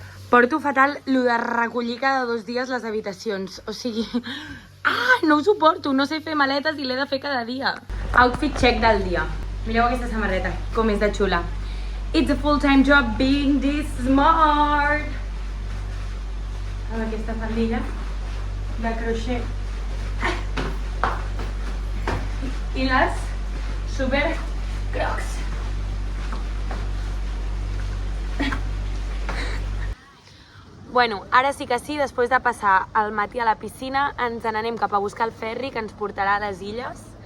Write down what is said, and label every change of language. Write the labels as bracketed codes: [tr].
[ca] Porto fatal lo de recollir cada 2 dies les habitacions, o sigui... no ho suporto, no sé fer maletes i l'he de fer cada dia. Outfit check del dia. Mireu aquesta samarreta, com és de xula. [en] It's a full-time job being this smart. [ca] Amb aquesta faldilla de crochet. I les super crocs. Bueno, ara sí que sí, després de passar el matí a la piscina, ens n'anem cap a buscar el ferri que ens portarà a les illes.